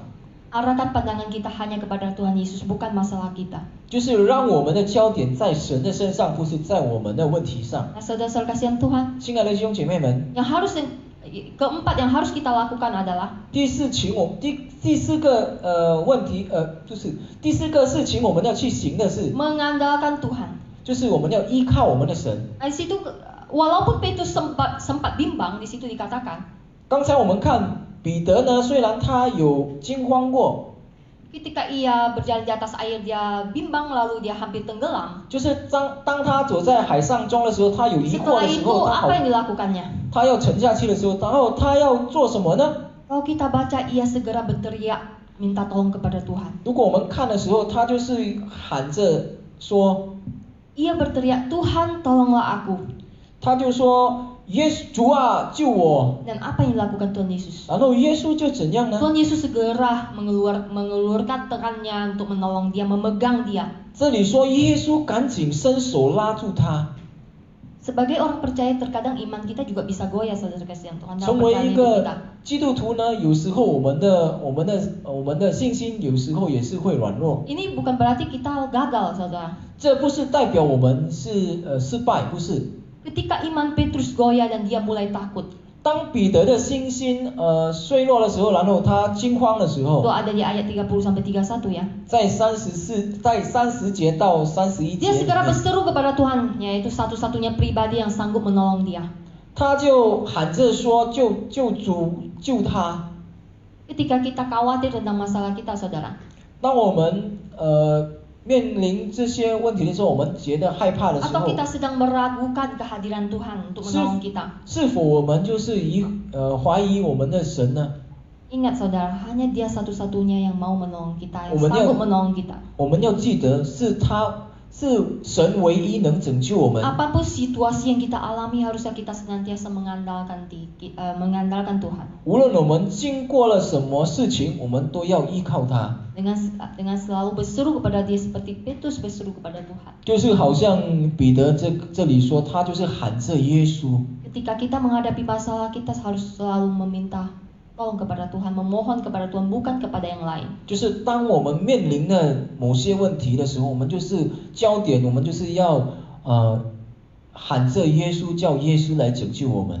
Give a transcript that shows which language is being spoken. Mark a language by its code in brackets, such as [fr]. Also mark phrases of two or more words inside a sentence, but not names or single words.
[id] Arahkan pandangan kita hanya kepada Tuhan Yesus, bukan masalah kita. [zh] 就是让我们的焦点在神的身上，不是在我们的问题上。 [id] Nah, saudara-saudara kasihan Tuhan, [zh] 亲爱的弟兄姐妹们， [id] keempat yang harus kita lakukan adalah [zh] 第四个问题就是第四个事情我们要去行的是， [id] mengandalkan Tuhan. [zh] 就是我们要依靠我们的神。 [id] Nah, di situ walaupun Petrus sempat bimbang, di situ dikatakan [zh] 刚才我们看彼得呢，虽然他有惊慌过， [id] ketika ia berjalan di atas air dia bimbang lalu dia hampir tenggelam. [zh] 就是当他走在海上中的时候，他有疑惑 [id] Setelah [zh] 的时 [id] itu [zh] 候， [id] apa yang dilakukannya? [zh] 他要沉下去的时候，然后他要做什么呢？ [id] Kalau kita baca, ia segera berteriak minta tolong kepada Tuhan. [zh] 如果我们看的时候，他就是喊着说， [id] Ia berteriak, Tuhan tolonglah aku. [zh] 他就说耶稣主啊救我。 [id] Dan apa yang dilakukan Tuhan Yesus? [zh] 然后耶稣就怎样呢？ [id] Tuhan Yesus segera mengeluarkan tangannya untuk menolong dia, memegang dia. [zh] 这里说耶稣赶紧伸手拉住他。 [id] Sebagai orang percaya, terkadang iman kita juga bisa goyah, saudara kasihan Tuhan. [zh] 成 [id] Dalam [zh] 为 [id] perjalanan [zh] 一 [id] hidup [zh] 个 [id] kita. [zh] 基督徒呢，有时候我们的信心有时候也是会软弱。 [id] Ini bukan berarti kita gagal, saudara. [zh] 这不是代表我们是失败，不是。 [id] Ketika iman Petrus goyah dan dia mulai takut. [zh] 当彼得的信心衰弱的时候，然后他惊慌的时候， [id] Itu ada di ayat 30-31 ya. [zh] 在30节到31 [id] Dia [zh] 节里 [id] segera [zh] 面， [id] berseru kepada Tuhan, yaitu satu-satunya pribadi yang sanggup menolong dia. [zh] 他就喊着说救主救他。 [id] Ketika kita khawatir tentang masalah kita, saudara, [zh] 当我们面临这些问题的时候，我们觉得害怕的时 [id] atau [zh] 候， [id] kita sedang meragukan kehadiran Tuhan untuk menolong kita. [zh] 是否我们就是怀疑我们的神呢？ [id] Ingat saudara, hanya dia satu-satunya yang mau menolong kita, yang [zh] 我们要 [id] sanggup menolong kita. [zh] 我们要记得，是他是神唯一能拯救我们。 [id] Apapun situasi yang kita alami, harusnya kita senantiasa mengandalkan Tuhan. [zh] 无论我们经过了什么事情，我们都要依靠他。 [id] Dengan selalu berseru kepada Dia seperti Petrus berseru kepada Tuhan. [zh] 就是好像彼得这里说，他就是喊着耶稣。 [id] Ketika kita menghadapi masalah, kita harus selalu meminta tolong kepada Tuhan, memohon kepada Tuhan, bukan kepada yang lain. [zh] 就是当我们面临了某些问题的时候，我们就是焦点，我们就是要喊着耶稣，叫耶稣来拯救我们。